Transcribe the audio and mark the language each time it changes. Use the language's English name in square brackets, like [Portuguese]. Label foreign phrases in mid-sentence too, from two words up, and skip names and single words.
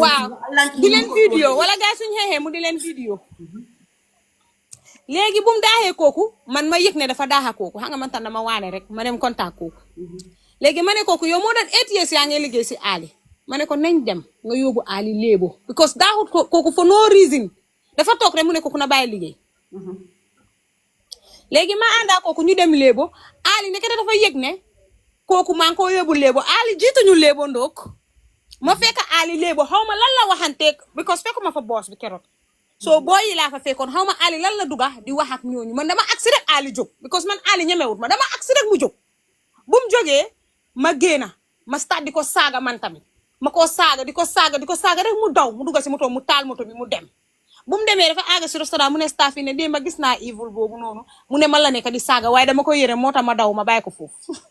[Wolof] waaw di leen vidéo wala gars suñu xeexee mu di leen vidéo léegi bu mu daaxee kooku man ma yëg ne dafa daaxa kooku xam nga man tam dama waane rek ma dem contact kooku léegi ma ne kooku yow moo doon 8 years yaa ngi liggéey si Ali ma ne ko nañ dem nga yóbbu Ali léebo because daaxut kooku [English] for no reason [Wolof] dafa toog rek mu ne kooku na bàyyi liggéey léegi ma àndaa kooku ñu dem léebo Ali nekk dafa yëg ne kooku maa ngi ko yóbbu léebo Ali jiituñu léebo ndook ma fekk Ali léebo xaw ma lan la waxanteeg because fekkuma fa boos bi keroog so boo yi laa fa fekkoon xaw ma Ali lan la duga di wax ak ñooñu man dama agsi rek Ali jóg because man Ali ñemewut ma dama agsi rek mu jóg bu mu jógee ma génna ma start di ko saaga man tamit ma koo saaga di ko saaga rek mu daw mu dugga si moto mu taal moto bi mu dem bu mu demee dafa àgg si restaurant mu ne staff yi ne démb ma gis naa evil boobu noonu mu ne man la nekk di saaga waaye dama ko yëre moo tax ma daw ma bàyyi ko foofu